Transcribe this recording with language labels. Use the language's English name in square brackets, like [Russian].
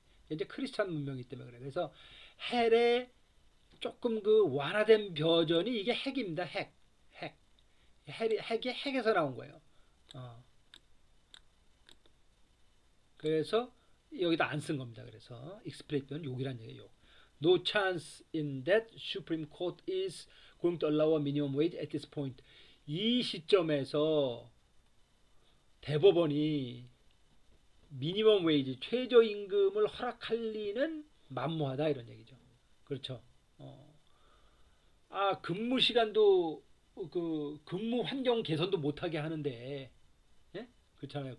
[Korean] 이제 크리스찬 문명이기 때문에 그래. 그래서 헬의 조금 그 완화된 버전이 이게 핵입니다. 핵. 핵이 핵에서 나온 거예요. 그래서 여기다 안 쓴 겁니다. 그래서 explicit는 욕이란 얘기예요. [English] No chance in that Supreme Court is going to allow a minimum wage at this point. [Korean] 이 시점에서 대법원이 미니멈 웨이지 최저임금을 허락할 리는 만무하다 이런 얘기죠. 그렇죠. 근무 시간도 근무 환경 개선도 못하게 하는데, 예? 그렇잖아요.